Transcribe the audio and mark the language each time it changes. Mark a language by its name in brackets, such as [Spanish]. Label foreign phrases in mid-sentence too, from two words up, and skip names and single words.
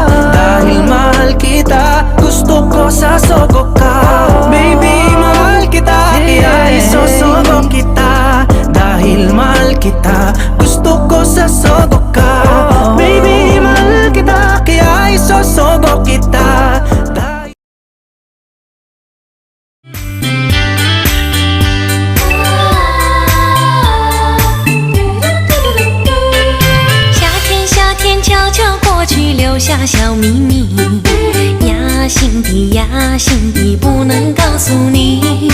[Filipino] Dahil mahal kita, gusto ko sasogo ka. Baby, mahal kita, kaya isosogo kita. Dahil mahal kita, gusto ko sasogo ka. Baby, mahal kita, kaya isosogo kita. [Chinese] 留下小秘密，压心底压心底，不能告诉你。